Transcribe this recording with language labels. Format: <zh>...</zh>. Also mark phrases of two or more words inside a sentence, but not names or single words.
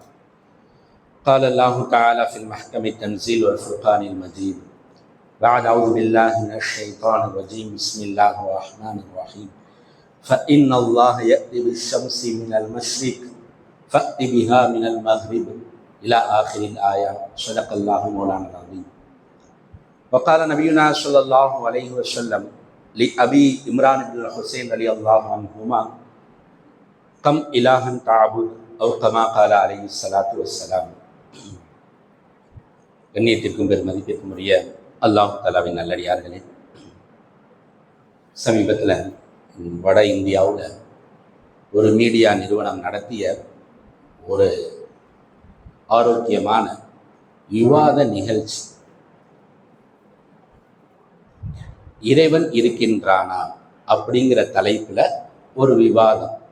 <ar>قال الله تعالى في المحكم التنزيل والفرقان المجيد بعد أعوذ بالله من الشيطان الرجيم بسم الله الرحمن الرحيم فإن الله يأتي بالشمس من المشرق فأت بها من المغرب إلى آخر الآية صدق الله مولانا العظيم. وقال نبينا صلى الله عليه وسلم لأبي عمران بن الحسين رضي الله عنهما كم إلها تعبد أو كما قال عليه الصلاة والسلام.</ar> <ta>கண்ணியத்திற்கும் பெருமதிப்பிற்கும் உரிய அல்லாஹ் தஆலாவின் நல்லடியார்களே, சமீபத்தில் வட இந்தியாவில் ஒரு மீடியா நிறுவனம் நடத்திய ஒரு ஆரோக்கியமான விவாத நிகழ்ச்சி, இறைவன் இருக்கின்றானா அப்படிங்கிற தலைப்பில் ஒரு விவாதம்.</ta>